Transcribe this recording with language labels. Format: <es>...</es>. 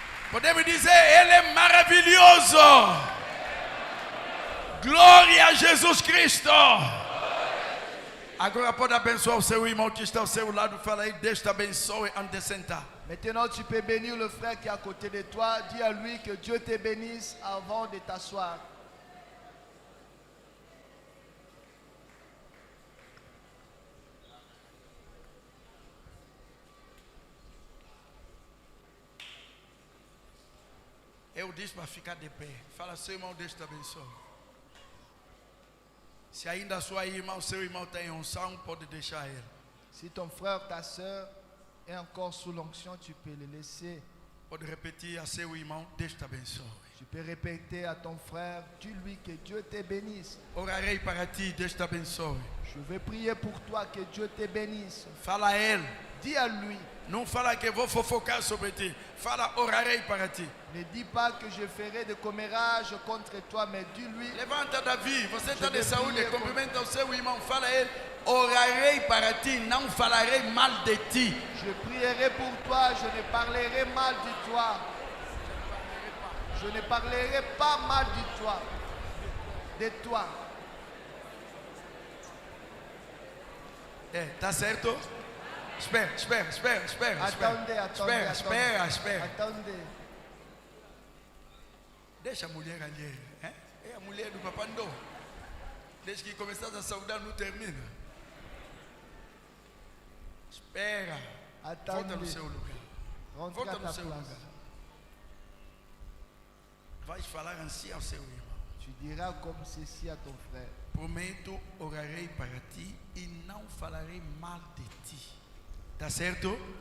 <pt>Podemos dizer: Ele é maravilhoso. Glória a Jesus Cristo. Agora pode abençoar o seu irmão que está ao seu lado. Fala aí: Deus te abençoe antes de sentar.</pt> <fr>Maintenant, tu peux bénir le frère qui est à côté de toi. Dis à lui que Dieu te bénisse avant de t'asseoir.</fr> <pt>Eu disse para ficar de pé. Fala: seu irmão, Deus te abençoe. Se ainda a sua irmã, o seu irmão tem unção, pode deixar ele.</pt> <fr>Si ton frère, ta soeur est encore sous l'onction, tu peux le laisser.</fr> <pt>Pode repetir a seu irmão: Deus te abençoe.</pt> <fr>Tu peux répéter à ton frère, dis-lui que Dieu te bénisse.</fr> <pt>Orarei para ti, Deus te abençoe.</pt> <fr>Je vais prier pour toi, que Dieu te bénisse.</fr> <pt>Fala a ele.</pt> <fr>Dis à lui.</fr> <pt>Não fala que vou fofocar sobre ti. Fala: orarei para ti.</pt> <fr>Ne dis pas que je ferai des commérages contre toi, mais dis-lui.</fr> <pt>Levanta, Davi. Você está de saúde. Cumprimenta o seu irmão. Fala a ele: orarei para ti. Não falarei mal de ti.</pt> <fr>Je prierai pour toi. Je ne parlerai mal de toi. Je ne parlerai pas mal de toi. De toi.</fr> <pt>Tá certo? Espera. Espera.</pt> <fr>Attendez.</fr> <pt>Deixa a mulher alheia. É a mulher do papandô. Desde que começaste a saudar, não termina. Espera. Volta no seu lugar.</pt> <fr>Rentre à</fr> <pt>Volta</pt> <fr>ta</fr> <pt>no seu</pt> <fr>place.</fr> <pt>lugar. Vais falar assim ao seu irmão:</pt> <fr>Tu diras comme ceci à ton frère.</fr> <pt>prometo, orarei para ti e não falarei mal de ti. Tá certo?</pt>